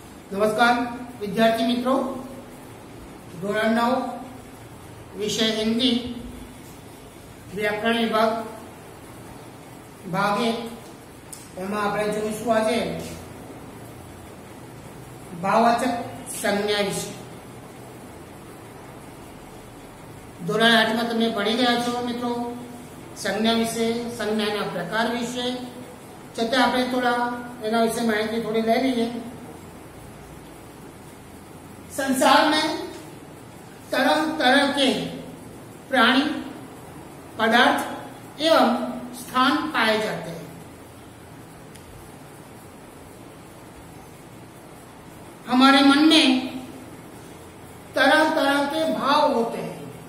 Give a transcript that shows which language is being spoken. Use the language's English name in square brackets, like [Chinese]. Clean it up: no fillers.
[Hindi] नमस्कार विद्यार्थी मित्रों, [Gujarati] ધોરણ 9 विषय हिंदी व्याकरण विभाग भाग 1 એમાં આપણે જોઈશું આજે ભાવવાચક સંજ્ઞા વિશે। ધોરણ 8 માં તમે ભણી રહ્યા છો મિત્રો સંજ્ઞા વિશે, સંજ્ઞાના પ્રકાર વિશે। છતાં આપણે થોડા એના વિશે માહિતી [Hindi] थोड़ी ले लीजिए। संसार में तरह तरह के प्राणी, पदार्थ एवं स्थान पाए जाते हैं। हमारे मन में तरह तरह के भाव होते हैं।